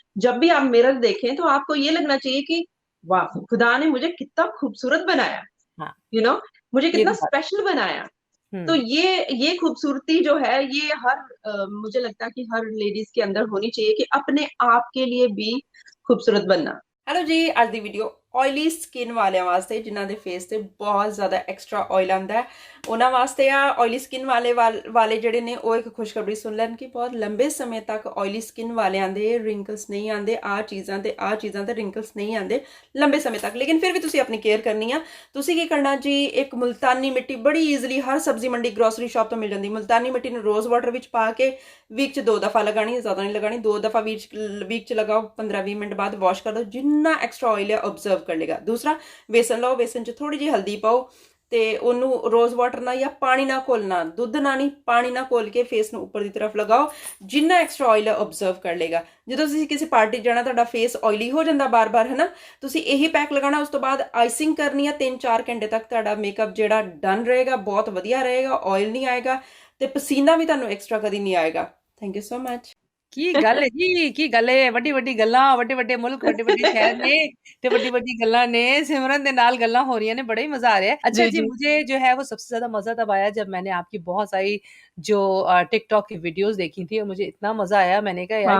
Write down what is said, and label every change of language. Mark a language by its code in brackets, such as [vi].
[hi] जब भी आप मिरर देखें, तो आपको ये लगना चाहिए कि वाह! खुदा ने मुझे कितना खूबसूरत बनाया। हाँ, यू नो मुझे ये कितना तो बात स्पेशल बनाया। तो हुँ। ये खूबसूरती जो है ये मुझे लगता है कि हर लेडीज़ के अंदर होनी चाहिए कि अपने आप के लिए भी खूबसूरत बनना। [pa] ਹੈਲੋ ਜੀ ਅੱਜ ਦੀ ਵੀਡੀਓ ਆਇਲੀ ਸਕਿਨ ਵਾਲਿਆਂ ਵਾਸਤੇ ਜਿਨ੍ਹਾਂ ਦੇ ਫੇਸ ਤੇ ਬਹੁਤ ਜ਼ਿਆਦਾ ਐਕਸਟਰਾ ਆਇਲ ਆਂਦਾ ਹੈ ਉਹਨਾਂ ਵਾਸਤੇ ਆ ਆਇਲੀ ਸਕਿਨ ਵਾਲੇ ਜਿਹੜੇ ਨੇ ਉਹ ਇੱਕ ਖੁਸ਼ਖਬਰੀ ਸੁਣ ਲੈਣ ਕਿ ਬਹੁਤ ਲੰਬੇ ਸਮੇਂ ਤੱਕ ਆਇਲੀ ਸਕਿਨ ਵਾਲਿਆਂ ਦੇ ਰਿੰਕਲਸ ਨਹੀਂ ਆਂਦੇ ਆ ਚੀਜ਼ਾਂ ਤੇ ਰਿੰਕਲਸ ਨਹੀਂ ਆਂਦੇ ਲੰਬੇ ਸਮੇਂ ਤੱਕ ਲੇਕਿਨ ਫਿਰ ਵੀ ਤੁਸੀਂ ਆਪਣੀ ਕੇਅਰ ਕਰਨੀ ਆ ਤੁਸੀਂ ਕੀ ਕਰਨਾ ਜੀ ਇੱਕ ਮੁਲਤਾਨੀ ਮਿੱਟੀ ਬੜੀ ਈਜ਼ੀਲੀ ਹਰ ਸਬਜ਼ੀ ਮੰਡੀ ਗਰੋਸਰੀ ਸ਼ਾਪ ਤੋਂ ਮਿਲ ਜਾਂਦੀ ਮੁਲਤਾਨੀ ਮਿੱਟੀ ਨੂੰ ਰੋਜ਼ ਵਾਟਰ ਵਿੱਚ ਪਾ ਕੇ ਵੀਕ 'ਚ 2 ਦਫਾ ਲਗਾਣੀ ਜ਼ਿਆਦਾ ਨਹੀਂ ਲਗਾਣੀ 2 ਦਫਾ ਵੀਕ 'ਚ ਲਗਾਓ 15-20 ਮਿੰਟ ਬਾਅਦ ਵਾਸ਼ ਕਰ ਦਿਓ ਜਿੰਨਾ ਐਕਸਟਰਾ ਆਇਲ ਹੈ ਆਬਜ਼ਰਵ ਕਰ ਲੇਗਾ दूसरा बेसन लो बेसन च थोड़ी जी हल्दी पाओ ਤੇ ਉਹਨੂੰ ਰੋਜ਼ ਵਾਟਰ ਨਾਲ ਜਾਂ ਪਾਣੀ ਨਾਲ ਘੋਲਣਾ ਦੁੱਧ ਨਾਲ ਨਹੀਂ ਪਾਣੀ ਨਾਲ ਘੋਲ ਕੇ ਫੇਸ ਨੂੰ ਉੱਪਰ ਦੀ ਤਰਫ ਲਗਾਓ ਜਿੰਨਾ ਐਕਸਟਰਾ ਆਇਲ ਹੈ ਆਬਜ਼ਰਵ ਕਰ ਲੇਗਾ ਜਦੋਂ ਤੁਸੀਂ ਕਿਸੇ ਪਾਰਟੀ ਜਾਣਾ ਤੁਹਾਡਾ ਫੇਸ ਆਇਲੀ ਹੋ ਜਾਂਦਾ ਬਾਰ-ਬਾਰ ਹੈ ਨਾ ਤੁਸੀਂ ਇਹੀ ਪੈਕ ਲਗਾਉਣਾ ਉਸ ਤੋਂ ਬਾਅਦ ਆਈਸਿੰਗ ਕਰਨੀ ਹੈ 3-4 ਘੰਟੇ ਤੱਕ ਤੁਹਾਡਾ ਮੇਕਅਪ ਜਿਹੜਾ ਡਨ ਰਹੇਗਾ ਬਹੁਤ ਵਧੀਆ ਰਹੇਗਾ ਆਇਲ ਨਹੀਂ ਆਏਗਾ ਤੇ ਪਸੀਨਾ ਵੀ ਤੁਹਾਨੂੰ ਐਕਸਟਰਾ ਕਦੀ ਨਹੀਂ ਆਏਗਾ ਥੈਂਕ ਯੂ ਸੋ ਮਚ की गल जी, की गल है, ਵੱਡੀ-ਵੱਡੀ ਗੱਲਾਂ, ਵੱਡੇ-ਵੱਡੇ ਮੁਲਕ, ਵੱਡੇ-ਵੱਡੇ ਸ਼ਹਿਰ ਨੇ ਤੇ ਵੱਡੀ-ਵੱਡੀ ਗੱਲਾਂ ने सिमरन ਦੇ ਨਾਲ ਗੱਲਾਂ [hi] हो रही हैं ने बड़ा ही मज़ा आ रहा है। अच्छा जी, जी, जी। मुझे जो है वो सबसे ज़्यादा मज़ा तब आया जब मैंने आपकी बहुत सारी जो टिकटॉक की वीडियोज़ देखी थी और मुझे इतना मज़ा आया, मैंने कहा यार